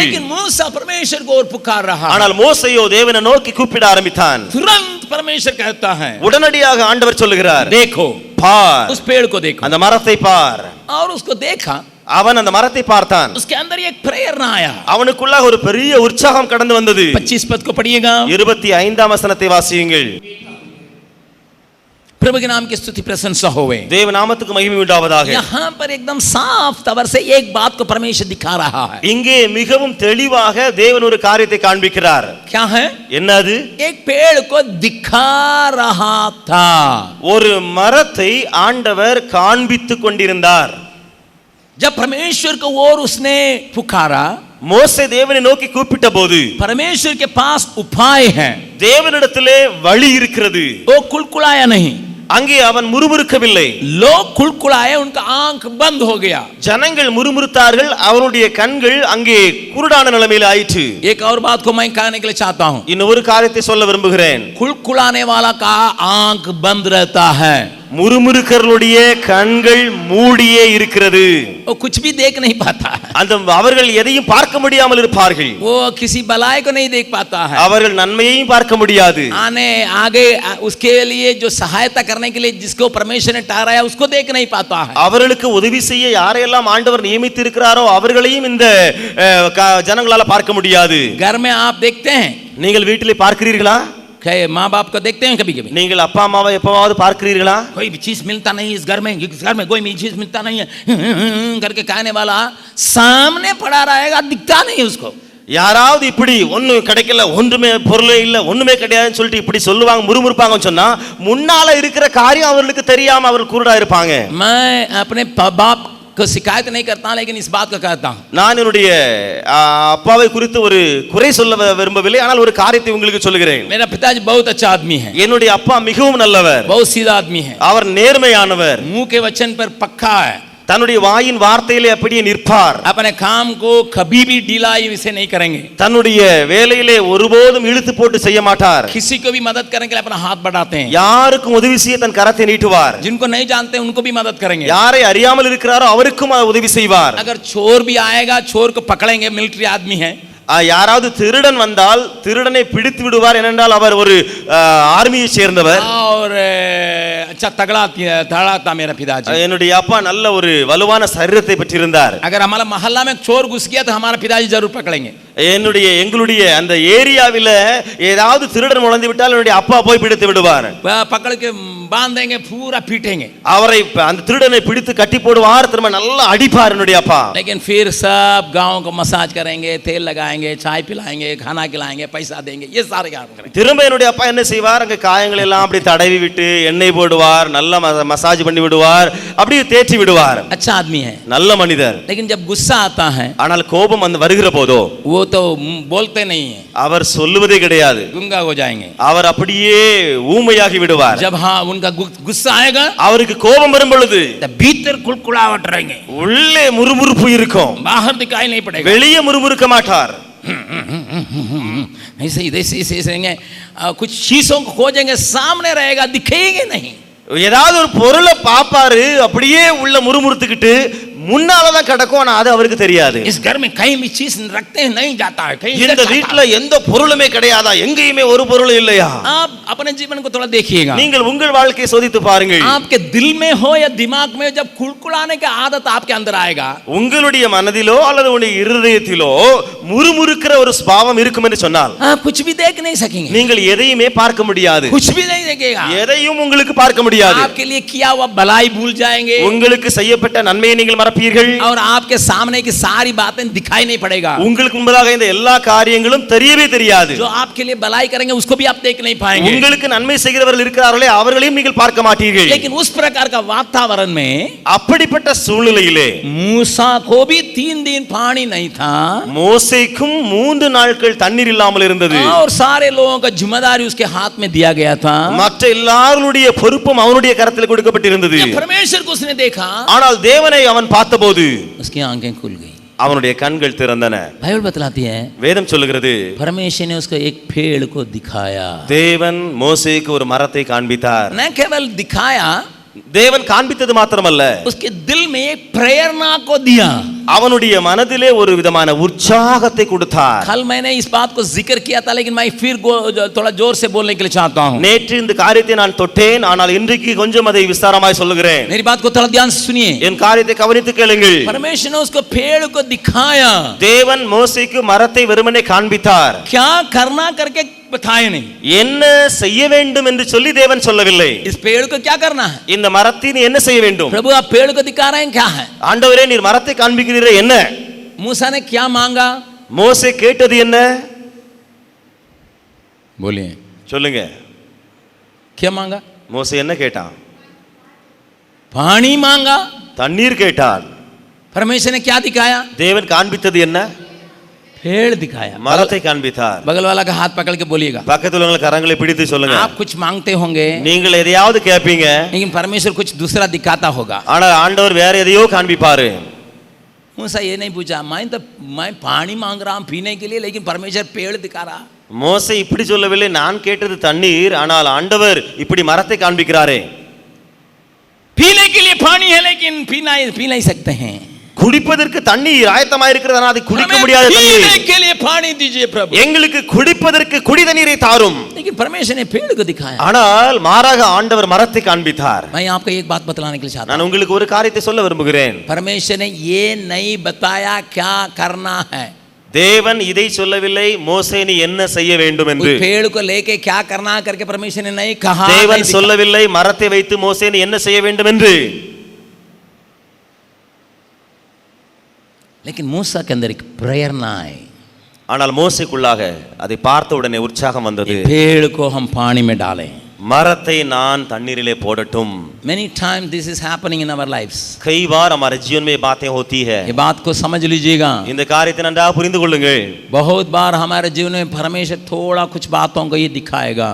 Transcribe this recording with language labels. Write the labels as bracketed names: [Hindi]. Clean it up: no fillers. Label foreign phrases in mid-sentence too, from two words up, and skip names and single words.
[Hindi] लेकिन मूसा परमेश्वर को और पुकार रहा. [Tamil] ஆனால் மோசேயோ தேவனை நோக்கி கூப்பிட ஆரம்பித்தான். [Hindi] तुरंत परमेश्वर कहता है, [Tamil] உடனடியாக ஆண்டவர் சொல்லுகிறார், [Hindi] देखो, [Tamil] பார், [Hindi] उस पेड़ को देखो. [Tamil] அந்த மரத்தை பார். [Hindi] और उसको देखा, [Tamil] அவன் அந்த மரத்தை பார்த்தான். [Hindi] उसके अंदर एक प्रेरणा आया. [Tamil] அவனுக்குள்ளாக ஒரு பெரிய உற்சாகம் கடந்து வந்தது. [Hindi] 25 पद को पढ़िएगा. [Tamil] 25ஆம் வசனத்தை வாசியுங்கள். [Hindi] प्रभु के नाम की स्तुति प्रशंसा होवे. [Tamil] தேவ நாமத்துக்கு மகிமை உண்டாவதாக. [Hindi] यहाँ पर एकदम साफ तौर से एक बात को परमेश्वर दिखा रहा है. [Tamil] இங்கே மிகவும் தெளிவாக தேவன் ஒரு காரியத்தை காண்பிக்கிறார். [Hindi] क्या है? [Tamil] என்னது? [Hindi] एक पेड़ को दिखा रहा था. [Tamil] ஒரு மரத்தை ஆண்டவர் காண்பித்துக் கொண்டிருந்தார். [Hindi] जब परमेश्वर को और उसने पुकारा, [Tamil] மோசே தேவனை நோக்கி கூப்பிட்ட போது, [Hindi] परमेश्वर के पास उपाय है. [Tamil] தேவனிடத்திலே வழி இருக்கிறது. [Hindi] वो कुलकुलाया नहीं, [Tamil] அங்கே அவன் முறுமுறுக்கவில்லை. [Hindi] लोग कुलकुलाए, उनका आंख बंद हो गया. [Tamil] ஜனங்கள் முறுமுறுத்தார்கள், அவனுடைய கண்கள் அங்கே குருடான நிலைமையில் ஆயிற்று. [Hindi] एक और बात को मैं कहने के लिए चाहता हूं, [Tamil] இன்னொரு காரியத்தை சொல்ல விரும்புகிறேன். [Hindi] कुलकुलाने वाला का आंख बंद रहता है, [Tamil] முறுமுறுக்கர்களுடைய கண்கள் மூடியே இருக்கிறது. [Hindi] वो कुछ भी देख नहीं पाता है, [Tamil] அந்த அவர்கள் எதையும் பார்க்க முடியாமல் இருப்பார்கள். [Hindi] वो किसी भलाई को नहीं देख पाता है, [Tamil] அவர்கள் நன்மையையும் பார்க்க முடியாது. [Hindi] आने आगे उसके लिए जो सहायता करने के लिए जिसको परमेश्वर ने ठहराया उसको देख नहीं पाता है. [Tamil] அவர்களுக்கு உதவி செய்ய யாரையெல்லாம் ஆண்டவர் நியமித்து இருக்கிறாரோ அவர்களையும் இந்த ஜனங்களால பார்க்க முடியாது. [Hindi] घर में आप देखते हैं, [Tamil] நீங்கள் வீட்டிலே பார்க்கிறீர்களா? [Hindi] माँ बाप को देखते हैं कभी कभी, [Tamil] நீங்கள் அப்பா அம்மாவை எப்பவாவது பார்க்கிறீர்களா? [Hindi] कोई भी चीज मिलता नहीं इस घर में कोई भी चीज मिलता नहीं है करके कहने वाला सामने पड़ा रहेगा, दिखता नहीं उसको. [Tamil] யாராவது இப்படி ஒண்ணு கிடைக்கல, ஒன்றுமே பொருளே இல்ல, ஒண்ணுமே கிடையாதுன்னு சொல்லிட்டு இப்படி சொல்லுவாங்க, முறுமுறுப்பாங்கன்னு சொன்னா முன்னால இருக்கிற காரியம் அவர்களுக்கு தெரியாம அவர்கள் குருடா இருப்பாங்க. [Hindi] मैं अपने बाप को शिकायत नहीं करता, लेकिन इस बात को कहता हूं, [Tamil] நான் என்னுடைய அப்பாவை குறித்து ஒரு குறை சொல்ல விரும்பவில்லை, ஆனால் ஒரு காரியத்தை உங்களுக்கு சொல்லுகிறேன். [Hindi] मेरा पिताजी बहुत अच्छा आदमी है, [Tamil] என்னுடைய அப்பா மிகவும் நல்லவர், [Hindi] बहुत सीधा आदमी है, [Tamil] அவர் நேர்மையானவர், [Hindi] मुंह के वचन पर पक्का है, [Tamil] தன்னுடைய வாயின் வார்த்தையிலே அப்படியே நிற்பார். [Hindi] अपने काम को कभी भी ढीलाई इसे नहीं करेंगे. [Tamil] தன்னுடைய வேலையிலே ஒருபோதும் இழுத்து போட்டு செய்ய மாட்டார். [Hindi] किसी को भी मदद करने के लिए अपना हाथ बढ़ाते हैं. [Tamil] யாருக்கும் உதவி செய்ய தன் கரத்தை நீட்டுவார். [Hindi] जिनको नहीं जानते उनको भी मदद करेंगे. [Tamil] யாரை அறியாமல் இருக்கிறாரோ அவருக்கும் உதவி செய்வார். [Hindi] अगर चोर भी आएगा, चोर को पकड़ेंगे, मिलिट्री आदमी है. [Tamil] யாராவது திருடன் வந்தால் திருடனை பிடித்து விடுவார். ஏனென்றால் அவர் ஒரு ஆர்மியை சேர்ந்தவர். [Hindi] और अच्छा तगड़ा था मेरा पिताजी. [Tamil] என்னுடைய அப்பா நல்ல ஒரு வலுவான சரீரத்தை பெற்றிருந்தார். [Hindi] अगर हमारा मोहल्ला में चोर घुस गया तो हमारा पिताजी जरूर पकड़ेंगे. [Tamil] எங்களுடைய அந்த ஏரியாவில ஏதாவது திருடன் நுழைந்து விட்டால் என்னுடைய அப்பா போய் பிடித்து விடுவார். [Hindi] पकड़ के बांध देंगे, पूरा पीटेंगे. [Tamil] அவரை அந்த திருடனை பிடித்து கட்டி போடுவார். திரும்ப நல்லா அடிப்பார் என்னுடைய அப்பா. [Hindi] लेकिन फिर सब गांव को मसाज करेंगे, तेल लगाएंगे, चाय पिलाएंगे, खाना खिलाएंगे, पैसा देंगे, ये सारे काम करेंगे. [Tamil] திரும்ப என்னுடைய அப்பா என்ன செய்வார், அங்க காயங்கள் எல்லாம் அப்படி தடவி விட்டு எண்ணெய் போடுவார், நல்ல மசாஜ் பண்ணி விடுவார், அப்படியே தேய்ச்சி விடுவார். [Hindi] अच्छा आदमी है, [Tamil] நல்ல மனிதர். [Hindi] लेकिन जब गुस्सा आता है, [Tamil] ஆனால் கோபம் வந்து வருகிற போதோ [Hindi] वो तो बोलते नहीं है, [Tamil] அவர் சொல்லுவதே கிடையாது. [Hindi] गुंगा हो जाएंगे. [Tamil] அவர் அப்படியே ஊமையாகி விடுவார். [Hindi] जब हाँ उनका गुस्सा आएगा, [Tamil] அவருக்கு கோபம் வரும் பொழுது [Hindi] भीतर कुलकुलावट रहेंगे, [Tamil] உள்ளே முறுமுறுப்பு இருக்கும், [Hindi] बाहर दिखाई नहीं पड़ेगा. [Tamil] வெளியே முறுமுறுக்க மாட்டார். [Hindi] ऐसे ही कुछ चीजों को खोजेंगे, सामने रहेगा, दिखेंगे नहीं. [Tamil] ஏதாவது ஒரு பொருளை பாப்பாரு, அப்படியே உள்ள முறுமுறுத்துக்கிட்டு முன்னாலதான் கிடக்கும், ஆனா அது அவருக்கு தெரியாது. [Hindi] इस घर में कहीं भी चीज रखते हैं नहीं जाता है, कहीं [Tamil] இந்த வீட்ல எந்த பொருளுமே கிடையாதா, எங்கேயுமே ஒரு பொருள் இல்லையா? [Hindi] आप अपने जीवन को थोड़ा देखिएगा. [Tamil] நீங்கள் உங்கள் வாழ்க்கையை சோதித்து பாருங்கள். [Hindi] आपके दिल में हो या दिमाग में, जब कुलकुलाने की आदत आपके अंदर आएगा, [Tamil] உங்களுடைய மனதிலோ அல்லது உங்களுடைய இருதயத்திலோ முறுமுறுக்கிற ஒரு சுபாவம் இருக்கும் என்று சொன்னால் [Hindi] आप कुछ भी देख नहीं सकेंगे. [Tamil] நீங்கள் எதையுமே பார்க்க முடியாது. [Hindi] कुछ भी नहीं देखेगा. [Tamil] எதையும் உங்களுக்கு பார்க்க முடியாது. [Hindi] आपके लिए किया हुआ भलाई भूल जाएंगे. [Tamil] உங்களுக்கு செய்யப்பட்ட நன்மையை நீங்கள் மறப்பீர்கள். [Hindi] और आपके सामने की सारी बातें दिखाई नहीं पड़ेगा. [Tamil] உங்களுக்கு முன்பதாக இந்த எல்லா காரியங்களும் தெரியவே தெரியாது. [Hindi] जो आपके लिए भलाई करेंगे उसको भी आप देख नहीं पाएंगे. [Tamil] உங்களுக்கு நன்மை செய்கிறவர்கள் இருக்கிறார்களே அவர்களையும் நீங்கள் பார்க்க மாட்டீர்கள். [Hindi] लेकिन उस प्रकार का वातावरण में, [Tamil] அப்படிப்பட்ட சூழ்நிலையிலே [Hindi] मूसा को भी 3 दिन पानी नहीं था. [Tamil] மோசேக்கும் 3 நாட்கள் தண்ணீர் இல்லாமல் இருந்தது. [Hindi] और सारे लोगों का जिम्मेदारी उसके हाथ में दिया गया था. [Tamil] மற்ற எல்லாருடைய பொறுப்பும் அவனுடைய கரத்தில் கொடுக்கப்பட்டிருந்தது. [Hindi] परमेश्वर को उसने देखा, [Tamil] ஆனால் தேவனை அவன் பார்த்தபோது [Hindi] उसकी आंखें खुल गई. [Tamil] அவனுடைய கண்கள் திறந்தன. [Hindi] बाइबल बतलाती है, [Tamil] வேதம் சொல்லுகிறது, [Hindi] परमेश्वर ने उसको एक पेड़ को दिखाया. [Tamil] தேவன் மோசேக்கு ஒரு மரத்தை காண்பித்தார். [Hindi] न केवल दिखाया, [Tamil] தேவன் காண்பித்தது மாத்திரமல்ல, [Hindi] उसके दिल में एक प्रेरणा को दिया. [Tamil] அவனுடைய மனதிலே ஒரு விதமான உற்சாகத்தை கொடுத்தார். [Hindi] कल मैंने इस बात को जिक्र किया था, लेकिन मैं फिर थोड़ा जोर से बोलने के लिए चाहता हूं. [Tamil] நேற்று இந்த காரியத்தை நான் தொட்டேன், ஆனால் இன்றைக்கு கொஞ்சம் அதை விஸ்தாரமாய் சொல்லுகிறேன். [Hindi] मेरी बात को थोड़ा ध्यान से सुनिए. [Tamil] என் காரியத்தை கவனித்து கேளுங்கள். [Hindi] परमेश्वर ने उसको पेड़ को दिखाया. [Tamil] தேவன் மோசேக்கு மரத்தை வெறுமனே காண்பித்தார். [Hindi] क्या करना करके बताए नहीं. [Tamil] என்ன செய்ய வேண்டும் என்று சொல்லி தேவன் சொல்லவில்லை. [Hindi] इस पेड़ को क्या करना है, [Tamil] இந்த மரத்தை நீ என்ன செய்ய வேண்டும்? [Hindi] प्रभु आप पेड़ को दिखा रहे हैं, क्या है? [Tamil] ஆண்டவரே நீர் மரத்தை காண்பிக்கிறீரே என்ன? [Hindi] मूसा ने क्या मांगा? [Tamil] மோசே கேட்டது என்ன? [Hindi] बोलिए, [Tamil] சொல்லுங்க. [Hindi] क्या मांगा? [Tamil] மோசே என்ன கேட்டான்? [Hindi] पानी मांगा. [Tamil] தண்ணீர் கேட்டான். [Hindi] परमेश्वर ने क्या दिखाया? [Tamil] தேவன் காண்பித்தது என்ன? [Hindi] पेड़ दिखाया. [Tamil] மரத்தை காண்பித்தார். [Hindi] बगल वाला का हाथ पकड़ के बोलिएगा. [Tamil] பக்கத்துல உள்ள கரங்களை பிடித்து சொல்லுங்க. [Hindi] आप कुछ मांगते होंगे, [Tamil] நீங்கள் எதையாவது கேட்பீங்க, [Hindi] लेकिन परमेश्वर कुछ दूसरा दिखाता होगा. [Tamil] ஆனா ஆண்டவர் வேற எதையோ காண்பிப்பாரு. [Hindi] मूसा ये नहीं पूछा, मैं पानी मांग रहा हूं पीने के लिए, लेकिन परमेश्वर पेड़ दिखा रहा. [Tamil] மோசே இப்படி சொல்லவில்லை, நான் கேட்டது தண்ணீர், ஆனால் ஆண்டவர் இப்படி மரத்தை காண்பிக்கிறாரே. [Hindi] पीने के लिए पानी है, लेकिन पी नहीं सकते हैं. [Tamil] குடிப்பதற்கு தண்ணீர் ஆயத்தமாக இருக்கிறது, ஆனால் அதை குடிக்க முடியாத தண்ணீர். [Hindi] पीने के लिए पानी दीजिए प्रभु. [Tamil] எங்களுக்கு குடிப்பதற்கு குடி தண்ணீரை தாரும். [Hindi] लेकिन परमेश्वर ने पेड़ को दिखाया. [Tamil] ஆனால் மாறாக ஆண்டவர் மரத்தை காண்பித்தார். [Hindi] मैं आपको एक बात बतलाने के लिए चाहता हूं. [Tamil] நான் உங்களுக்கு ஒரு காரியத்தை சொல்ல விரும்புகிறேன். [Hindi] परमेश्वर ने ये नहीं बताया क्या करना है. [Tamil] தேவன் இதை சொல்லவில்லை, மோசே நீ என்ன செய்ய வேண்டும் என்று. [Hindi] पेड़ को लेके क्या करना करके परमेश्वर ने नहीं कहा. [Tamil] தேவன் சொல்லவில்லை மரத்தை வைத்து மோசே நீ என்ன செய்ய வேண்டும் என்று. [Hindi] लेकिन मूसा के अंदर एक प्रेरणा आई. [Tamil] ஆனால் மோசேக்குள்ளாக அதை பார்த்த உடனே உற்சாகம் வந்தது. [Hindi] पेड़ को हम पानी में डालें. [Tamil] மரத்தை நான் தண்ணீரிலே போடட்டும். [English] Many times this is happening in our lives. [Hindi] कई बार हमारे जीवन में बातें होती है. ये बात को समझ लीजिएगा. [Tamil] இந்த காரியத்தை நன்றாக புரிந்து கொள்ளுங்கள். [Hindi] बहुत बार हमारे जीवन में परमेश्वर थोड़ा कुछ बातों को ये दिखाएगा.